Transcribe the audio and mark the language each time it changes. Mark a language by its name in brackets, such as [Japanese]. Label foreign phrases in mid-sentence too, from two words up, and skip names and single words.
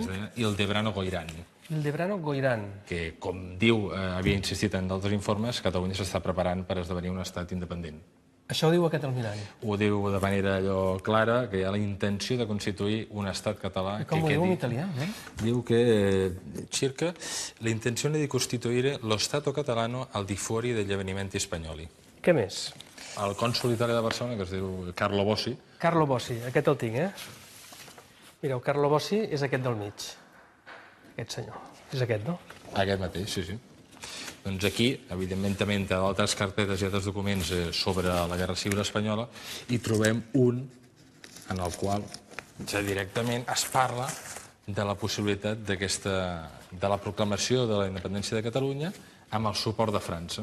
[Catalan] Es deia Ildebrando Goiran. Ildebrando Goiran. Que, com diu, havia insistit en d'altres informes, Catalunya s'està preparant per esdevenir un estat independent. Això ho diu aquest almirall? Ho diu de manera allò clara, que hi ha la intenció de constituir un estat català. I com ho diu en italià? Diu que [Italian] circa la intenzione di costituire lo Stato catalano al di fuori degli avvenimenti spagnoli. [Catalan] Què més? El cònsol italià de Barcelona, que es diu Carlo Bossi. Carlo Bossi, aquest el tinc, Mireu, Carlo Bossi és aquest del mig. Aquest senyor. És aquest, no? Aquest mateix, sí, sí. Doncs aquí, evidentment, també entre d'altres carpetes i altres documents sobre la Guerra Civil Espanyola, hi trobem un en el qual ja directament es parla de la possibilitat de la proclamació de la independència de Catalunya amb el suport de França.